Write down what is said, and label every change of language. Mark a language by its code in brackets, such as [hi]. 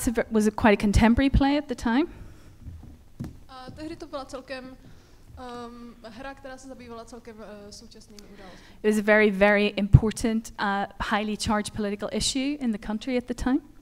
[en] Was quite a contemporary play at the time. [cs] Tehdy to byla celkem hra, která se zabývala celkem současnými událostmi. [en] It was a very, very important, highly charged political issue in the country at the time.